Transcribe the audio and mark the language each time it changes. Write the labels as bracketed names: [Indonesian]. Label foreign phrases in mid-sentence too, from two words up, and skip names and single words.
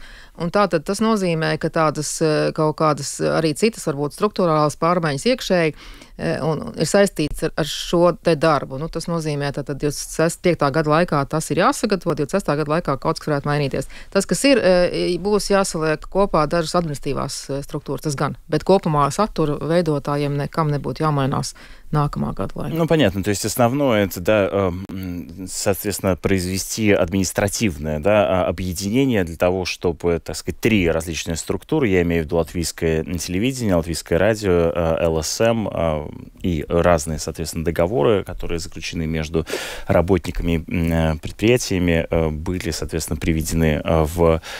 [Latvian] Un tātad tas nozīmē, ka tādas kaut kādas arī citas, varbūt struktūrālās pārmaiņas iekšēji un ir saistīts ar šo te darbu. Tas nozīmē, tātad 25. gada laikā tas ir jāsagatavo, 26. gada laikā kaut kas varētu mainīties. Tas, kas ir, būs jāsaliek kopā dažas administratīvās struktūras, tas gan. Bet kopumā satura veidotājiem nekam nebūtu jāmainās нākamā gada laikā. [Russian] Понятно. То есть основное это, да, соответственно, произвести административное, да, объединение для того, чтобы, так сказать, 3 различные структуры, я имею в виду латвийское телевидение, латвийское радио, ЛСМ и разные, соответственно, договоры, которые заключены между работниками и предприятиями, были, соответственно, приведены в